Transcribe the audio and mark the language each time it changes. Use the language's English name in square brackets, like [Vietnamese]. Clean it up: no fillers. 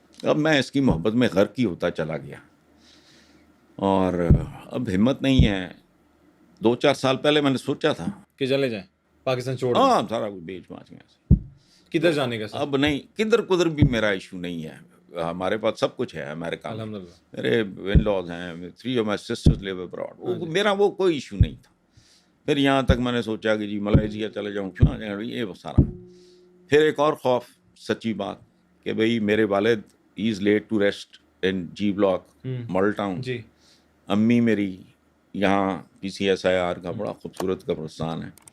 [Urdu] اب میں اس کی محبت میں غرق ہی ہوتا چلا گیا، اور اب ہمت نہیں ہے. 2-4 سال پہلے میں نے سوچا تھا کہ چلے جائیں پاکستان چھوڑ دیں. ہاں سارا کچھ بیچ باچ گیا. کدھر جانے کا سر؟ اب نہیں، کدھر کدھر بھی میرا ایشو نہیں ہے. ہمارے پاس سب کچھ ہے امریکہ میں. الحمدللہ. میرے ان لاز ہیں، [English] 3 of my sisters live abroad. [Urdu] میرا وہ کوئی ایشو نہیں تھا. پھر یہاں تک میں نے سوچا کہ جی ملائیشیا چلے جاؤں، کیوں نہ جاؤں، یہ سارا. پھر ایک اور خوف، سچی بات، کہ بھئی میرے والد [English] is laid to rest [Urdu] in جی block model town. جی. امی میری یہاں PCSIR کا بڑا خوبصورت قبرستان ہے.